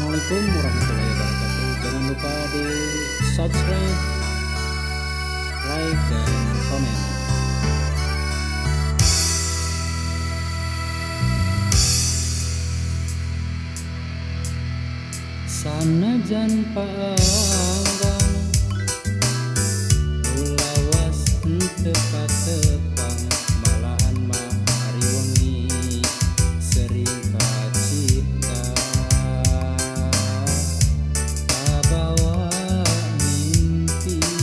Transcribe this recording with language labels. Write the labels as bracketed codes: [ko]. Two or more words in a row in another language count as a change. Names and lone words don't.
[ar] Assalamualaikum warahmatullahi wabarakatuh. [id] Jangan lupa di subscribe, like, dan komen. [su] Sanajan panggang ulawas henteu katepang, malahan mah ari wengi sering kacipta kabawa mimpi.